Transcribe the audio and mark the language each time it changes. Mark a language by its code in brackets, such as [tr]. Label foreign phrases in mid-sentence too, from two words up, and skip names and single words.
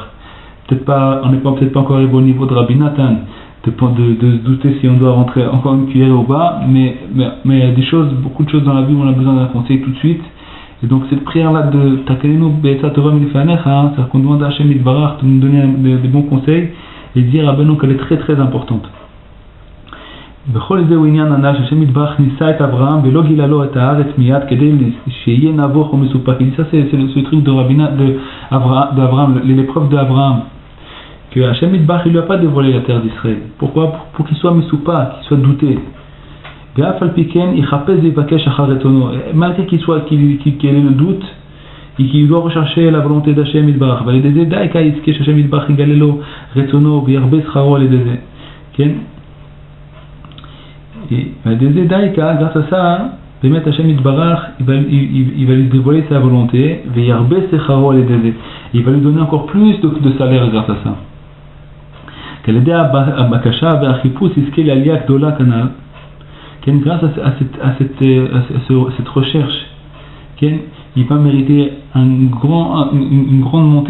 [fr] On n'est peut-être pas encore arrivé au niveau de Rabbi Nathan de se douter si on doit rentrer encore une cuillère ou pas, mais il y a beaucoup de choses dans la vie où on a besoin d'un conseil tout de suite. Et donc cette prière-là de [he] ותקננו בעצה טובה מלפניך, [fr] c'est-à-dire qu'on demande à [he] ה' יתברך [fr] de nous donner des bons conseils et dire à Rabbeinu qu'elle est très très importante. [he] בכל זה הוא עניין הנ"ל שהשם יתברך ניסה את אברהם ולא גילה לו את הארץ מיד כדי שיהיה נבוך ומסופק. [fr] Ça c'est ce truc d'Abraham, l'épreuve d'Abraham, que [he] ה' יתברך [fr] il lui a pas dévoilé la terre d'Israël. Pourquoi? Pour qu'il soit מסופק, qu'il soit douté. [he] ואף על פי כן יחפש ויבקש אחר רצונו, [fr] malgré qu'il ait le doute et qu'il doit rechercher la volonté d' [he] ה' יתברך. ועל ידי זה די יזכה שהשם יתברך יגלה לו רצונו וירבה שכרו על ידי זה. כן? [fr] Et grâce à ça, [he] באמת ה' יתברך, [fr] il va lui dévoiler sa volonté, il va lui donner encore plus de salaire grâce à ça. Grâce à cette recherche, il va mériter une grande montée.